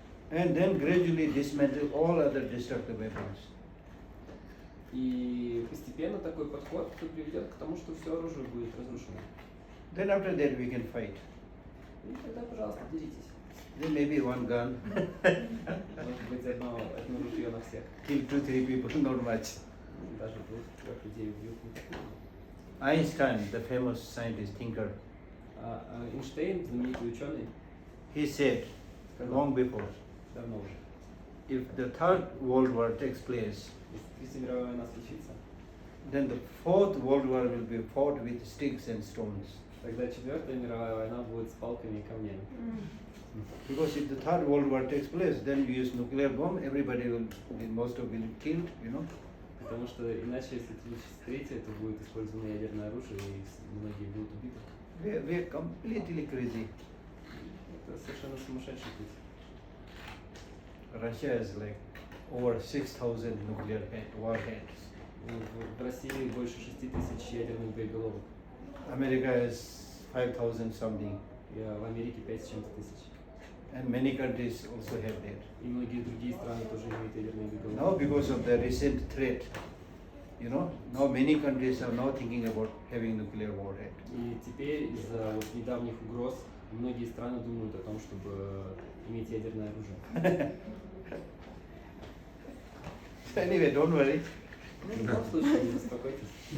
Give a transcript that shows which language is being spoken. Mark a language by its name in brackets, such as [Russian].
[English] And then gradually dismantle all other destructive weapons. [Russian] И постепенно такой подход приведет к тому, что все оружие будет разрушено. [English] Then after that we can fight. [Russian] И тогда, пожалуйста, деритесь. [English] Then maybe one gun, [Russian] Может быть, одно ружье на всех. [English] kill 2-3 people, not much. [Russian] Даже двух-трех людей убьют. [English] Einstein, the famous scientist, thinker, [Russian] Эйнштейн, знаменитый ученый, [English] he said long before, [Russian] давно уже, [English] if the Third World War takes place, [Russian] если Третья мировая война случится, [English] then the Fourth World War will be fought with sticks and stones. [Russian] тогда Четвертая мировая война будет с палками и камнями. [English] Because if the Third World War takes place, then you use nuclear bomb, everybody will, most of will be killed, you know. [Russian] Потому что иначе, если случится третья, то будет использовано ядерное оружие, и многие будут убиты. [English] We are completely crazy. [Russian] Это совершенно сумасшедший путь. [English] Russia is like over 6,000 nuclear warheads. [Russian] В России больше 6000 ядерных боеголовок. [English] America is 5,000 something. [Russian] И в Америке 5 с чем-то тысяч. [English] And many countries also have that. [Russian] И многие другие страны тоже имеют ядерные [English] Now [Russian] боеголовки. [English] because of the recent threat, you know, now many countries are now thinking about having nuclear warhead. [Russian] И теперь из-за вот недавних угроз многие страны думают о том, чтобы иметь ядерное оружие. [English] Anyway, don't worry. [Russian] Ну, в любом случае, не беспокойтесь.